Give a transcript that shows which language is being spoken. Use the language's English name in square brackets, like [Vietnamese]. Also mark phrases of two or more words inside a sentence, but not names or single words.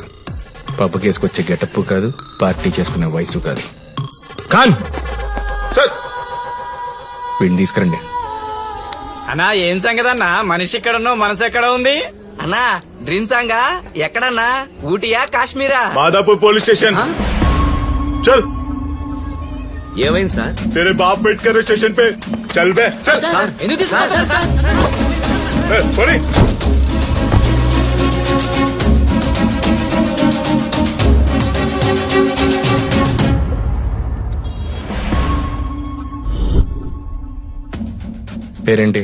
[Telugu] పబ్బు కేసుకొచ్చే గెటప్ కాదు, పార్టీ చేసుకునే వయసు కాదు. ఖాన్ వీడిని తీసుకురండి. అన్నా ఏం సంగతి అన్నా? మనిషి ఎక్కడున్నావు, మనసు ఎక్కడ ఉంది? అన్నా డ్రీమ్ సాంగా ఎక్కడన్నా? ఊటీయా కాశ్మీరా? [Hindi] माधापुर पुलिस स्टेशन। चल। [Telugu] ఏమైంది సార్? [Hindi] तेरे बाप वेट कर रहे स्टेशन पे। चल बे। चल। [Telugu] ఎందుకు తీసుకున్నారు సార్? [Hindi] सॉरी। [Telugu] పేరేంటి?